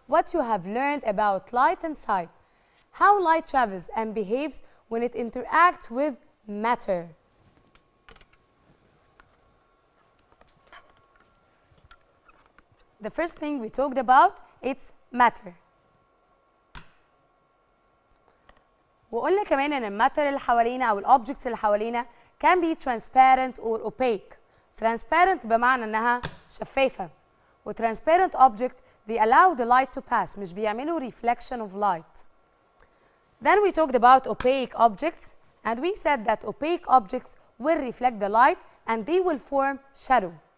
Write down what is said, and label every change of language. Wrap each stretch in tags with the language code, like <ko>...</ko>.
<en>what you have learned about light and sight, how light travels and behaves when it interacts with matter. The first thing we talked about, it's matter.</en> <ar>وقلنا كمان ان الماتر اللي حوالينا او الاوبجكتس اللي حوالينا</ar> <en>can be transparent or opaque.</en> <ar>Transparent بمعنى انها شفافة.</ar> <en>و transparent object they allow the light to pass</en> <ar>مش بيعملوا</ar> <en>reflection of light. Then we talked about opaque objects and we said that opaque objects will reflect the light and they will form shadow.</en>